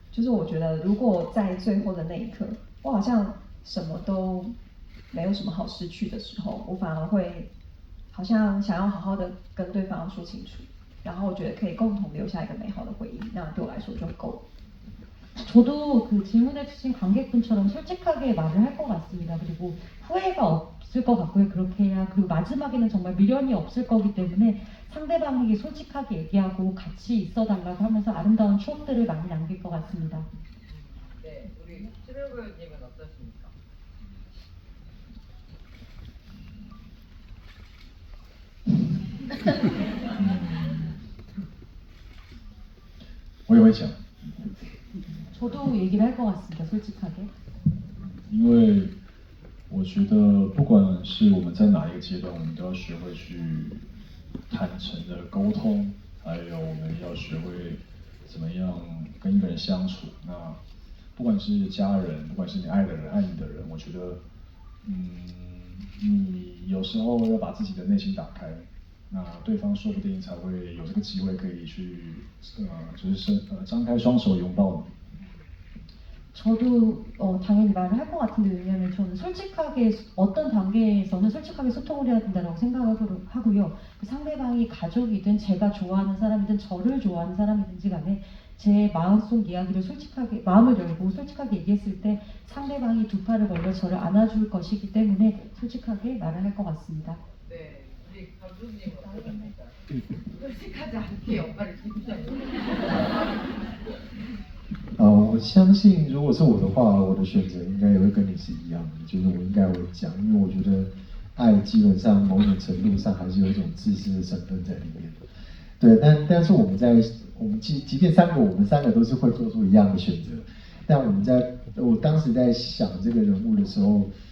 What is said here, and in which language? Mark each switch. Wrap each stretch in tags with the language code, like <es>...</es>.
<zh>就是我觉得，如果在最后的那一刻，我好像什么都没有什么好失去的时候，我反而会好像想要好好的跟对方说清楚，然后我觉得可以共同留下一个美好的回忆，那对我来说就够了。</zh> <ko>저도 그 질문해주신 관객분처럼 솔직하게 말을 할 것 같습니다. 그리고 후회가 없을 것 같고요. 그렇게 해야. 그리고 마지막에는 정말 미련이 없을 거기 때문에 상대방에게 솔직하게 얘기하고 같이 있어달라고 하면서 아름다운 추억들을 많이 남길 것 같습니다. 네, 우리 신우 배우님은 어떠십니까?</ko> <zh>我也会讲，</zh> <ko>저도 얘기를 할 것 같습니다. 솔직하게.</ko> <zh>因为我觉得不管是我们在哪一个阶段，我们都要学会去坦诚的沟通，还有我们要学会怎么样跟一个人相处。那不管是家人，不管是你爱的人、爱你的人，我觉得，你有时候要把自己的内心打开，那对方说不定才会有这个机会可以去，就是张开双手拥抱你。</zh> <ko>저도 당연히 말을 할 것 같은데 왜냐하면 저는 솔직하게 어떤 단계에서는 솔직하게 소통을 해야 된다고 생각하고요. 그 상대방이 가족이든 제가 좋아하는 사람이든 저를 좋아하는 사람이든지 간에 제 마음속 이야기를 솔직하게 마음을 열고 솔직하게 얘기했을 때 상대방이 두 팔을 벌려 저를 안아줄 것이기 때문에 솔직하게 말을 할 것 같습니다. 네, 우리 감독님은 어떠십니까? 솔직하지 않게 역할을 해주셨는데.</ko> <zh>我相信如果是我的话，我的选择应该也会跟你是一样的，就是我应该会讲，因为我觉得爱基本上某种程度上还是有一种自私的成分在里面。对，但是我们即便我们三个都是会做出一样的选择，但我当时在想这个人物的时候，</zh>